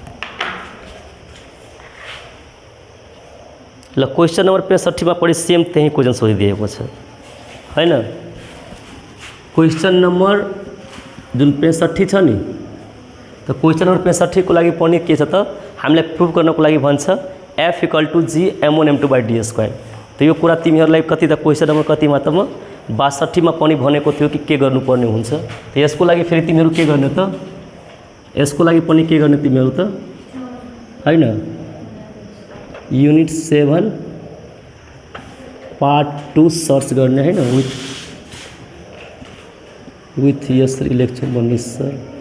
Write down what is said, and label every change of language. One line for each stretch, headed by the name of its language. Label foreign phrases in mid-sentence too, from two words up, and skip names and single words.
Nepali: ल
English: question number 65
Hindi: में पढ़ी
Nepali: सेम त्यही क्वेश्चन सोधिदिएको छ हैन।
English: question number
Nepali: जुन 65 छ नि, तो
English: question number 65
Nepali: को लागि पढ्ने के छ त हामीलाई प्रुभ गर्नको लागि भन्छ F = G m1m2/d²। तो यो कुरा तिमीहरूलाई कति त
English: question number
Nepali: कतिमा त म 62 मा पनि भनेको थियो कि के गर्नुपर्ने हुन्छ। तो यसको लागि फेरि तिमीहरू के गर्ने त, यसको लागि पनि के गर्ने तिमीहरू त हैन,
English: unit 7 part 2
Nepali: सर्च गर्ने हैन,
English: with yes election
Nepali: भन्ने सर।